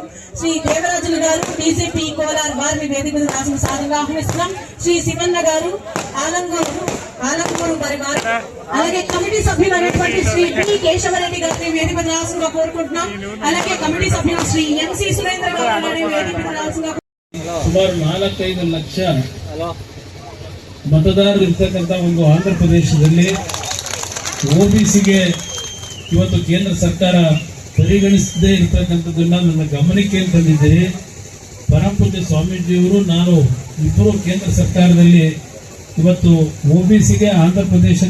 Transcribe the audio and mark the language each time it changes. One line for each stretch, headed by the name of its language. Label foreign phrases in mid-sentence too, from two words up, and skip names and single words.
Telugu: శ్రీ దేవరాజులు గారు బీజేపీ కోలార్ వారిని వేదికలు రావాల్సిన సాధనగా ఆహ్వానిస్తున్నాం. శ్రీ శివన్న గారు ఆలంగూరు గారి వారు అలాగే కమిటీ సభ్యులైనటువంటి శ్రీ పి కేశవరెడ్డి గారిని వేదికలు రావాల్సిందిగా కోరుకుంటున్నాం. అలాగే కమిటీ సభ్యులు శ్రీ ఎంసి సురేంద్ర గారిని వేదికలు రావాల్సిందిగా
Kannada: ಸುಮಾರು 4-5 ಲಕ್ಷ ಮತದಾರರು ಇರ್ತಕ್ಕಂಥ ಒಂದು ಆಂಧ್ರ ಪ್ರದೇಶದಲ್ಲಿ OBCಗೆ ಇವತ್ತು ಕೇಂದ್ರ ಸರ್ಕಾರ ಪರಿಗಣಿಸದೇ ಇರತಕ್ಕಂಥದ್ದನ್ನ ನನ್ನ ಗಮನಕ್ಕೆ ತಂದಿದ್ದೀರಿ. ಪರಮಪೂಜ್ಯ ಸ್ವಾಮೀಜಿಯವರು ನಾನು ಇಬ್ಬರು ಕೇಂದ್ರ ಸರ್ಕಾರದಲ್ಲಿ ಇವತ್ತು OBCಗೆ ಆಂಧ್ರ ಪ್ರದೇಶದ